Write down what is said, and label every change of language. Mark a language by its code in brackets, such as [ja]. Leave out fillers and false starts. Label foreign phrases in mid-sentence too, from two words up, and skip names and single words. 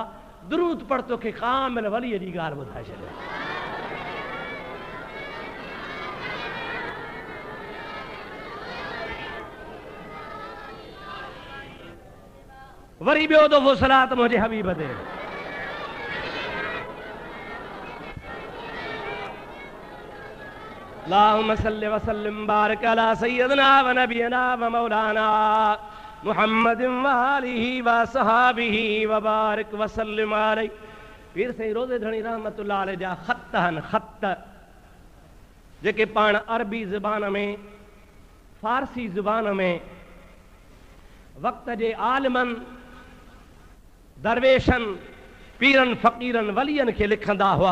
[sd] दुरूद पढ़ तोखे कामिल वलीअ जी ॻाल्हि ॿुधाए छॾियो। वरी ॿियो दफ़ो सलात मुंहिंजे हबीब ते। [ar] اللهم صل وسلم بارك على سيدنا ونبينا ومولانا محمد وآله وصحابه وبارك وسلم عليه. [sd] पीर साईं रोज़े धणी [ar] رحمة الله عليه [sd] जा ख़त आहिनि, ख़त जेके पाण अरबी ज़बान में, फारसी ज़बान में वक़्त जे आलिमनि, दरवेशनि, पीरनि फ़क़ीरनि वलियनि खे लिखंदा हुआ।